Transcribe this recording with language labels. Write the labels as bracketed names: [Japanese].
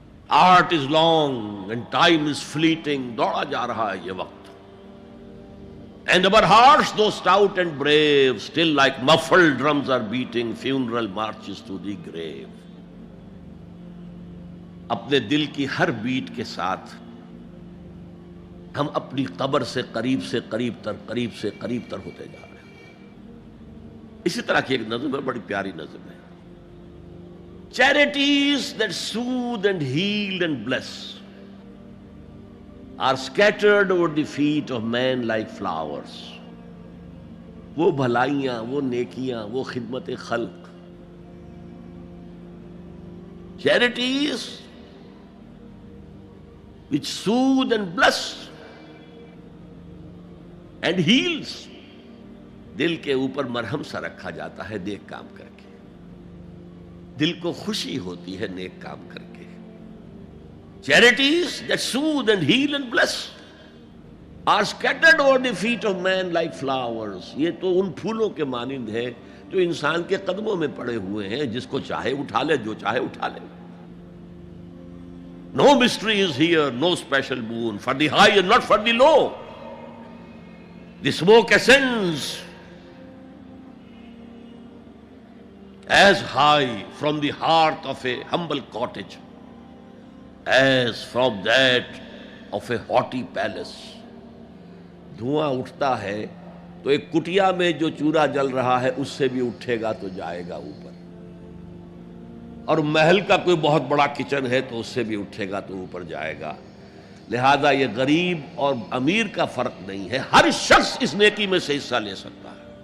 [English] art is long and time is fleeting, [Urdu] دوڑا جا رہا ہے یہ وقت. [English] And our hearts, though stout and brave, still like muffled drums are beating funeral marches to the grave. [Urdu] اپنے دل کی ہر بیٹ کے ساتھ ہم اپنی قبر سے قریب سے قریب تر ہوتے جا رہے ہیں. اسی طرح کی ایک نظم ہے، بڑی پیاری نظم ہے. [English] Charities that soothe and heal and bless are scattered over the feet of men like flowers. [Urdu] وہ بھلائیاں، وہ نیکیاں، وہ خدمت خلق. [English] Charities which soothe and bless and heals. [Urdu] دل کے اوپر مرہم سا رکھا جاتا ہے نیک کام کر کے. دل کو خوشی ہوتی ہے نیک کام کر کے. [English] Charities that soothe and heal and bless are scattered over the feet of man like flowers. [Urdu] یہ تو ان پھولوں کے مانند ہے جو انسان کے قدموں میں پڑے ہوئے ہیں، جس کو چاہے اٹھا لے، جو چاہے اٹھا لے. [English] No mystery is here, no special boon for the high and not for the low. The smoke ascends as high from the hearth of a humble cottage as from that of a haughty palace. [Urdu] دھواں اٹھتا ہے تو ایک کٹیا میں جو چورا جل رہا ہے اس سے بھی اٹھے گا تو جائے گا اوپر، اور محل کا کوئی بہت بڑا کچن ہے تو اس سے بھی اٹھے گا تو اوپر جائے گا. لہذا یہ غریب اور امیر کا فرق نہیں ہے، ہر شخص اس نیکی میں سے حصہ لے سکتا ہے.